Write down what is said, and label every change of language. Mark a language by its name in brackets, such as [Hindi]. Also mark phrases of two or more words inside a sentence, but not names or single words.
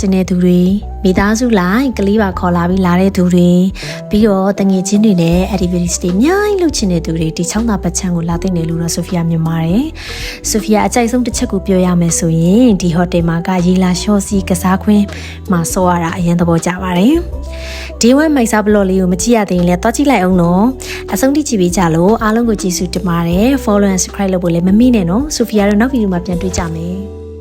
[Burmese] ခြင်းတဲ့သူတွေမိသားစုလိုက်ကလေးပါခေါ်လာပြီးလာတဲ့သူတွေပြီးတော့တငယ်ချင်းတွေနဲ့ activities တွေအများကြီးလုပ်ချင်တဲ့သူတွေဒီချောင်းသာပတ်ချမ်းကိုလာသိနေလို့တော့ဆိုဖီယာမြင်ပါတယ်ဆိုဖီယာအကြိုက်ဆုံးတစ်ချက်ကိုပြောရမယ်ဆိုရင်ဒီဟိုတယ်မှာကရေလာရှော့စီကစားခွင့်မှာစောရတာအရင်သဘောကျပါတယ်ဒီဝဲမိုက်စာဘလော့လေးကိုမကြည့်ရသေးရင်လည်းတော့ကြည့်လိုက်အောင်နော်အဆုံးထိကြည့်ပေးကြလို့အားလုံးကိုကျေးဇူးတင်ပါတယ် [English] follow and subscribe [Burmese] လုပ်ဖို့လည်းမမေ့နဲ့နော်ဆိုဖီယာတို့နောက်ဗီဒီယိုမှာပြန်တွေ့ကြမယ်